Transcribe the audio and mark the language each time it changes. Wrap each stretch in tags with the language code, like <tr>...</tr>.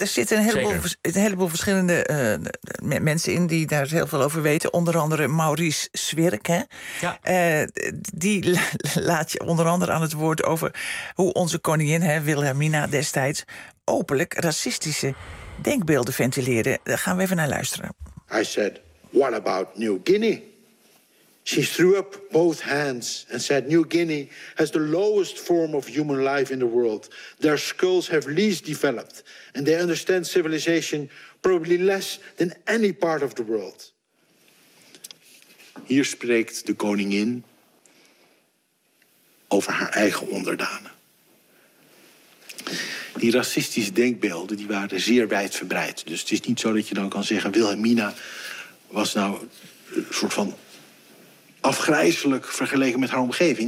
<nl>Er zitten een heleboel verschillende mensen in die daar heel veel over weten. Onder andere Maurice Swirk. Hè? Ja. Die laat je onder andere aan het woord over hoe onze koningin, hè, Wilhelmina destijds, openlijk racistische denkbeelden ventileerde. Daar gaan we even naar luisteren.</nl> <en>I said, what about New Guinea? She threw up both hands and said, New Guinea has the lowest form of human life in the world. Their skulls have least developed, and they understand civilization probably less than any part of the world.</en> <nl>Hier spreekt de koningin over haar eigen onderdanen. Die racistische denkbeelden die waren zeer wijdverbreid. Dus het is niet zo dat je dan kan zeggen, Wilhelmina was nou een soort van afgrijzelijk vergeleken met haar omgeving.</nl>